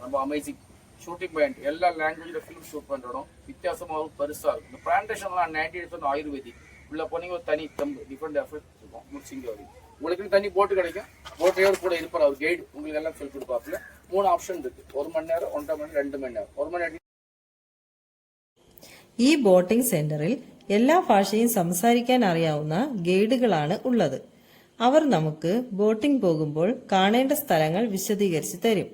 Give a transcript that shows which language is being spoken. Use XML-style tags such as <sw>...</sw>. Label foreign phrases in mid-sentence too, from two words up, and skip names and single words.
<ta>ரொம்ப</ta> <en>amazing shooting point.</en> <ta>எல்லா லாங்குவேஜில்</ta> <en>film shoot</en> <ta>பண்ணுறோம். வித்தியாசமாகவும் பெருசாக இருக்கும். இந்த பிளான்டேஷன்லாம் 98% ஆயுர்வேதிக். உள்ள போனீங்க ஒரு தனி தம்பு</ta> <en>different effect</en> <ta>இருக்கும். முடிச்சிங்க வரைக்கும் உங்களுக்கு தனி போட்டு கிடைக்கும். போட்டையோடு கூட இருப்பார் அவர் கைடு. உங்களுக்கு எல்லாம் சொல்லி கொடுப்பாப்புல. 3 ஆப்ஷன் இருக்கு. 1 மணி நேரம், 1.5 மணி நேரம்,</ta> <ml>2 മണി നേരം. 1 മണി നേരം. ഈ</ml> <en>boating centre</en> <ml>എല്ലാ ഭാഷയും സംസാരിക്കാൻ അറിയാവുന്ന ഗൈഡുകളാണ് ഉള്ളത്. അവർ നമുക്ക് ബോട്ടിംഗ് പോകുമ്പോൾ കാണേണ്ട സ്ഥലങ്ങൾ വിശദീകരിച്ച് തരും.</ml>